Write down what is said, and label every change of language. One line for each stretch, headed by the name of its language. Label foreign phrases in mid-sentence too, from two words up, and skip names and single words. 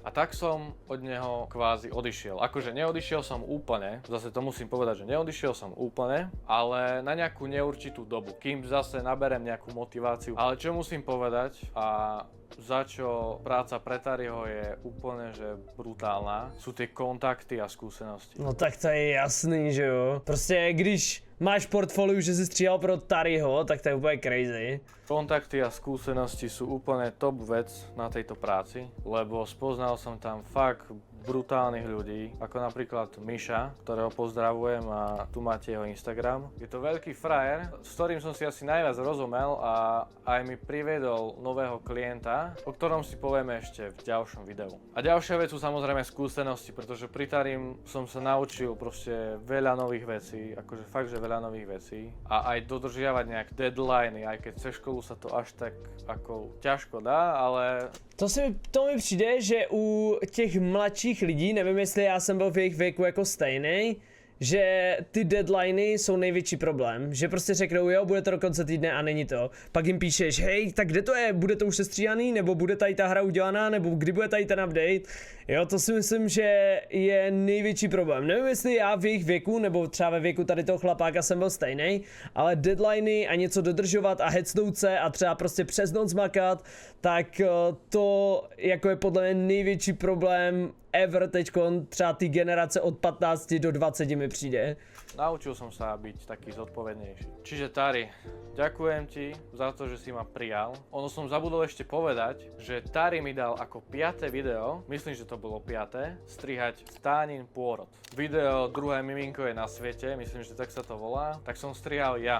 Slovak: A tak som od neho kvázi odišiel. Akože neodišiel som úplne, zase to musím povedať, že neodišiel som úplne, ale na nejakú neurčitú dobu, kým zase naberem nejakú motiváciu. Ale čo musím povedať a za čo práca pre Tariho je úplne, že brutálna, sú tie kontakty a skúsenosti.
Czech: No tak to je jasný, že jo. Prostě když máš portfolio, že si stříhal pro Tariho, tak to je úplně crazy.
Slovak: Kontakty a skúsenosti sú úplne top vec na tejto práci, lebo spoznal som tam fakt brutálnych ľudí, ako napríklad Miša, ktorého pozdravujem a tu máte jeho Instagram. Je to veľký frajer, s ktorým som si asi najviac rozumel a aj mi priviedol nového klienta, o ktorom si povieme ešte v ďalšom videu. A ďalšia vec sú samozrejme skúsenosti, pretože pri Tarim som sa naučil proste veľa nových vecí, akože fakt, že veľa nových vecí a aj dodržiavať nejak deadliny, aj keď cez školu sa to až tak ako ťažko dá, ale
Czech: To mi přijde, že u těch mladších lidí, nevím jestli já jsem byl v jejich věku jako stejnej, že ty deadliny jsou největší problém, že prostě řeknou jo, bude to do konce týdne a není to. Pak jim píšeš, hej, tak kde to je, bude to už sestříhaný, nebo bude tady ta hra udělaná, nebo kdy bude tady ten update. Jo, to si myslím, že je největší problém. Nevím, jestli já v jejich věku, nebo třeba ve věku tady toho chlapáka jsem byl stejnej, ale deadliny a něco dodržovat a hecnout se a třeba prostě přes noc makat, tak to jako je podle mě největší problém ever teďkon, třeba ty generace od 15 do 20 mi přijde.
Slovak: naučil som sa byť taký zodpovednejší. Čiže Tari, ďakujem ti za to, že si ma prijal. Ono som zabudol ešte povedať, že Tari mi dal ako 5. video, myslím, že to bolo 5. strihať Stánin pôrod. Video Druhé miminko je na svete, myslím, že tak sa to volá, tak som strihal ja.